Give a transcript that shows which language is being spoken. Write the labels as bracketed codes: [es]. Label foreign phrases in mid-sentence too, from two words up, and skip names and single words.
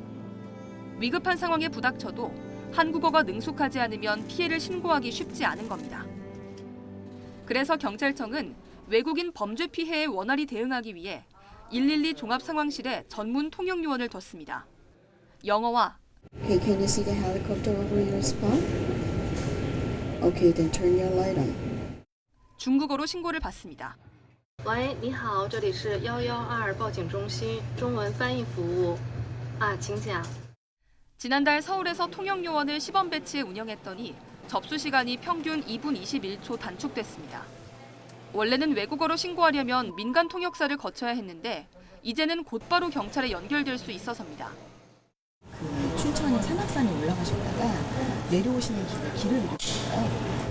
[ko] 위급한 상황에 부닥쳐도 한국어가 능숙하지 않으면 피해를 신고하기 쉽지 않은 겁니다. 그래서 경찰청은 외국인 범죄 피해에 원활히 대응하기 위해 112 종합상황실에 전문 통역 요원을 뒀습니다. 영어와 [en] Okay, can you see the helicopter over your spot? Okay, then turn your light on. [ko] 중국어로 신고를 받습니다. [zh] 喂，你好，这里是112报警中心，中文翻译服务。请讲。 [ko] 지난달 서울에서 통역 요원을 시범 배치해 운영했더니 접수 시간이 평균 2분 21초 단축됐습니다. 원래는 외국어로 신고하려면 민간 통역사를 거쳐야 했는데 이제는 곧바로 경찰에 연결될 수 있어서입니다. 춘천의 산악산에 올라가셨다가 내려오시는 길에 길을 잃으셨어요.